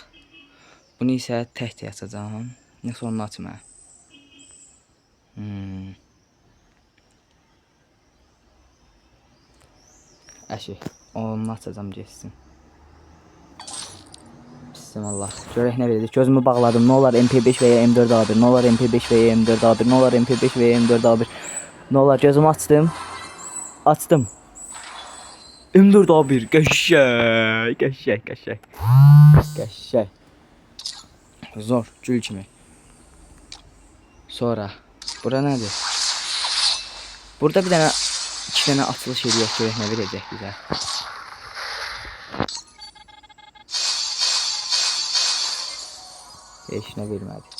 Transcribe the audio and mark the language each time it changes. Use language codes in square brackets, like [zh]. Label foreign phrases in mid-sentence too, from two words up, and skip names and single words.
[az] Bunu isə tək açacağam. Nəsə onu açma. Əşi, onu açacağım geçsin. Bismillah. Görək nə verəcək. Gözümü bağladım. Ne olar MP5 veya M4 A1. Ne olar MP5 veya M4 A1. Ne olar MP5 veya M4 A1. [tr] Ne olar gözümü açtım. Açtım. [az] M4 A1. Qəşəng. Qəşəng. Qəşəng. Qəşəng. Zor. Gül kimi. Sonra. Bura nədir? Burada bir dənə 2 dənə açılış eləyək. Görək nə verəcək bizə. Heç nə vermədi.